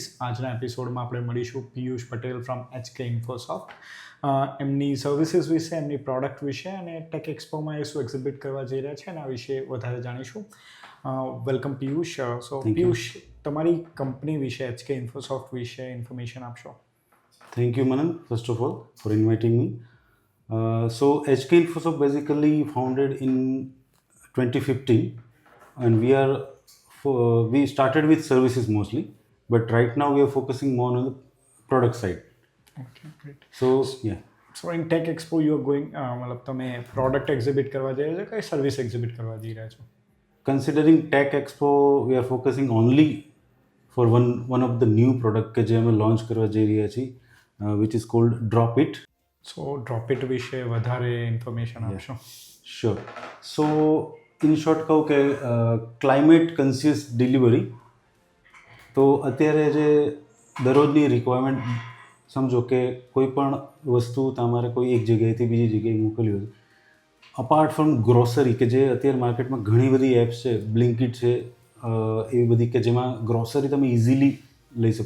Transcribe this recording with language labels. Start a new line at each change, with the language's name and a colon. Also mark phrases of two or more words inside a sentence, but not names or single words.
Gujarati: આજના એપિસોડમાં આપણે મળીશું પિયુષ પટેલ ફ્રોમ HK ઇન્ફોસોફ્ટ. એમની સર્વિસીસ વિશે, એમની પ્રોડક્ટ વિશે અને ટેક એક્સપોમાં એ શું એક્ઝિબિટ કરવા જઈ રહ્યા છે એના વિશે વધારે જાણીશું.
English: welcome પિયુષ. so Thank you.
Gujarati: પિયુષ, તમારી કંપની વિશે, HK ઇન્ફોસોફ્ટ વિશે ઇન્ફોર્મેશન આપશો.
English: Thank you, Manan, first of all, for inviting me. So, HK Infosoft basically founded in 2015, and we started with services mostly, but right now we are focusing more on the product side. okay, great. So, yeah, so in Tech Expo you are going,
Gujarati: મતલબ તમે પ્રોડક્ટ એક્ઝિબિટ કરવા જઈ રહ્યા છો કે સર્વિસ એક્ઝિબિટ કરવા જઈ રહ્યા છો?
English: considering Tech Expo, we are focusing only for one of the new product
Gujarati: કે જે અમે launch કરવા જઈ રહ્યા છીએ,
English: which is called Drop It.
Gujarati: સો ડ્રોપ ઇટ વિશે વધારે ઇન્ફોર્મેશન આપશો.
English: Sure. So, in short
Gujarati: કહું કે
English: climate conscious delivery.
Gujarati: તો અત્યારે જે દરરોજની રિક્વાયરમેન્ટ સમજો કે કોઈ પણ વસ્તુ તમારે કોઈ એક જગ્યાએથી બીજી જગ્યાએ મોકલવી હોય,
English: apart from grocery
Gujarati: કે જે અત્યારે માર્કેટમાં ઘણી બધી એપ્સ છે, બ્લિંકિટ છે, એવી બધી કે જેમાં ગ્રોસરી તમે ઇઝીલી લઈ શકો.